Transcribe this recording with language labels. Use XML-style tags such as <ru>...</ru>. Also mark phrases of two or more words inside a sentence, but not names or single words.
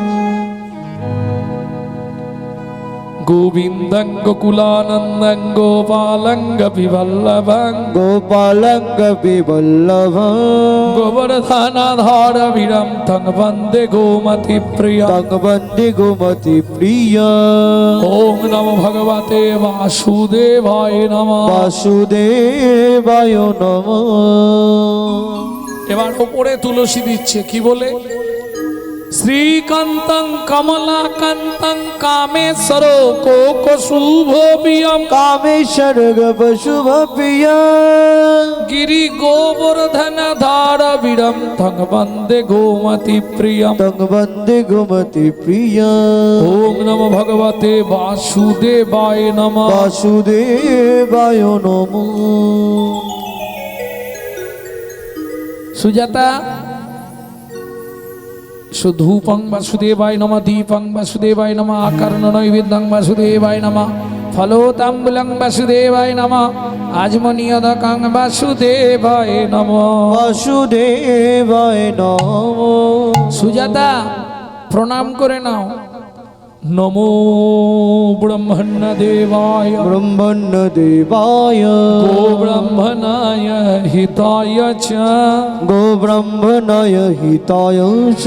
<sa>গোবিন্দং গোকুলানন্দং গোপালং বিবল্লভং, গোপালং বিবল্লভং, গোবর্ধনাধর বীরম তং বন্দে গোমতি প্রিয়, তং বন্দে গোমতি প্রিয়। ওম নমো ভগবতে বাসুদেবায় নমঃ। বাসুদেবায় নমঃ।</sa> <bn>এবার ওপরে তুলসী দিচ্ছে, কি বলে?</bn> <sa>শ্রীকান্তং কমলাকান্তং কামেশ্বর কোক শুভ প্রিয়ম, কামেশ্বর শুভ প্রিয়, গিরি গোবর্ধন ধার বীরম তং বন্দে গোমতি প্রিয়ম, তং বন্দে গোমতি প্রিয়। ওম নমো ভগবতে বাসুদেবায় নমঃ। বাসুদেবায় নমঃ। সুজাতা, সুধূপং বাসুদেবায় নমঃ, দীপং বাসুদেবায় নমঃ, আকর্ণ নৈবেদ্যং বাসুদেবায় নমঃ, ফলোতাম্বুলং বাসুদেবায় নমঃ, আজমনিয়দকং বাসুদেবায় নমঃ। বাসুদেবায় নমঃ।</sa> <bn>সুজাতা, প্রণাম করে নাও।</bn> <sa>নমো ব্রহ্মণ্যদেবায় ব্রহ্মণ্যদেবায় গোব্রাহ্মণায় হিতায় চ গোব্রাহ্মণায় হিতায় চ</sa>